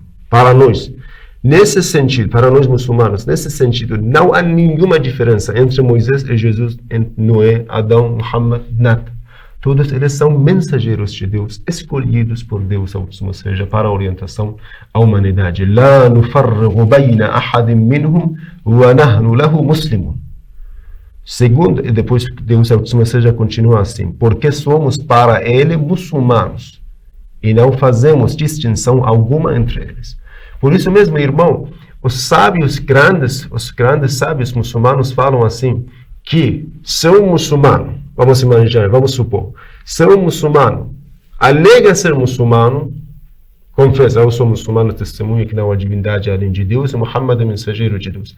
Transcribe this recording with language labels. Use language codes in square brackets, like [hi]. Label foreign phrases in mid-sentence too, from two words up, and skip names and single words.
[pt] Para nós, nesse sentido, para nós muçulmanos, nesse sentido, não há nenhuma diferença entre Moisés e Jesus, entre Noé, Adão, Muhammad, nada. Todos eles são mensageiros de Deus, escolhidos por Deus, ou seja, para a orientação à humanidade. [ar] لا نفرق بين أحد منهم ونحن له مسلمون. [pt] Segundo, e depois Deus, ou seja, continua assim, porque somos para ele muçulmanos e não fazemos distinção alguma entre eles. Por isso mesmo, irmão, os grandes sábios muçulmanos falam assim, que se um muçulmano, vamos supor, se um muçulmano alega ser muçulmano, confessa, eu sou muçulmano, testemunha que não há divindade além de Deus, e Muhammad é mensageiro de Deus.